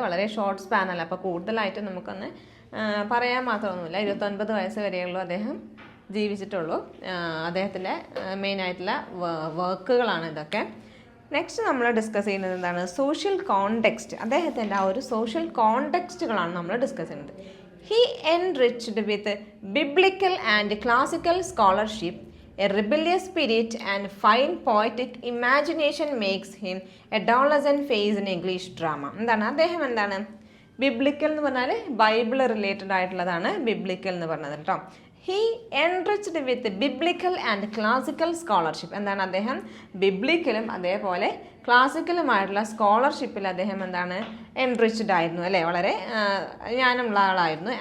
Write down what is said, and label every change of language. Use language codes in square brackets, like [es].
[ml] വളരെ short span അല്ല, അപ്പോൾ കൂടുതലായിട്ട് നമുക്കൊന്ന് പറയാൻ മാത്രമൊന്നുമില്ല. 29 വയസ്സ് വരെയുള്ളൂ അദ്ദേഹം ജീവിച്ചിട്ടുള്ളൂ. അദ്ദേഹത്തിൻ്റെ മെയിനായിട്ടുള്ള വർക്കുകളാണ് ഇതൊക്കെ. നെക്സ്റ്റ് നമ്മൾ ഡിസ്കസ് ചെയ്യുന്നത് എന്താണ്? Social context. അദ്ദേഹത്തിൻ്റെ ആ ഒരു സോഷ്യൽ കോണ്ടെക്സ്റ്റുകളാണ് നമ്മൾ ഡിസ്കസ് ചെയ്യുന്നത്. [en] He enriched with biblical and classical scholarship, a rebellious spirit and fine poetic imagination makes him a adolescent face in English drama. [ml] എന്താണ് അദ്ദേഹം എന്താണ്? ബിബ്ലിക്കൽ എന്ന് പറഞ്ഞാൽ ബൈബിൾ റിലേറ്റഡ് ആയിട്ടുള്ളതാണ് ബിബ്ലിക്കൽ എന്ന് പറഞ്ഞത് കേട്ടോ. [en] He enriched with biblical and classical scholarship. [ml] എന്താണ് അദ്ദേഹം ബിബ്ലിക്കലും അതേപോലെ ക്ലാസിക്കലുമായിട്ടുള്ള സ്കോളർഷിപ്പിൽ അദ്ദേഹം എന്താണ് എൻറിച്ച്ഡ് ആയിരുന്നു അല്ലേ, വളരെ ജ്ഞാനമുള്ള ആളായിരുന്നു.